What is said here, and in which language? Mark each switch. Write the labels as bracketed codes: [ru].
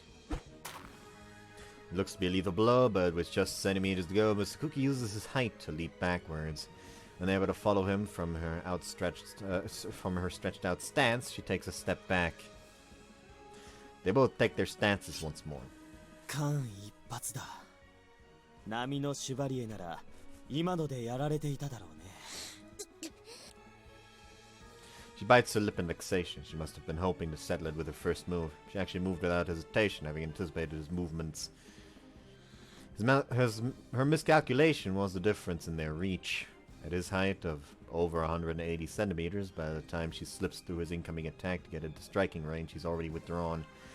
[en] It looks to be a lethal blow, but with just centimeters to go, Mr. Cookie uses his height to leap backwards. Unable to follow him from her stretched out stance, she takes a step back. They both take their stances once more. [ja] 間一髪だ。波のシュバリエなら今のでやられていただろうね。 [en] She bites her lip in vexation. She must have been hoping to settle it with her first move. She actually moved without hesitation, having anticipated his movements. Her miscalculation was the difference in their reach. At his height of over 180 centimeters, by the time she slips through his incoming attack to get into striking range, he's already withdrawn.